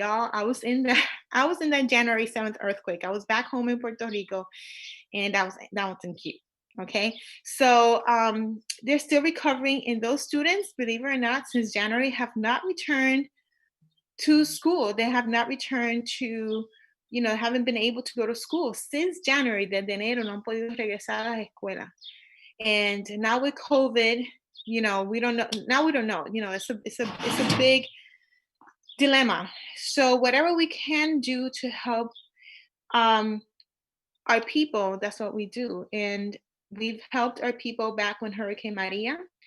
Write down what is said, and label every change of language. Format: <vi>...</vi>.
<en>Y'all, I was in that January 7th earthquake. I was back home in Puerto Rico, and that wasn't cute. Okay, so they're still recovering, and those students, believe it or not, since January have not returned to school. They have not returned to, haven't been able to go to school since January.</en> <es>Desde enero no han podido regresar a la escuela.</es> <en>And now with COVID, we don't know. Now we don't know. It's a big dilemma. So whatever we can do to help our people, that's what we do. And we've helped our people back when Hurricane Maria.</en>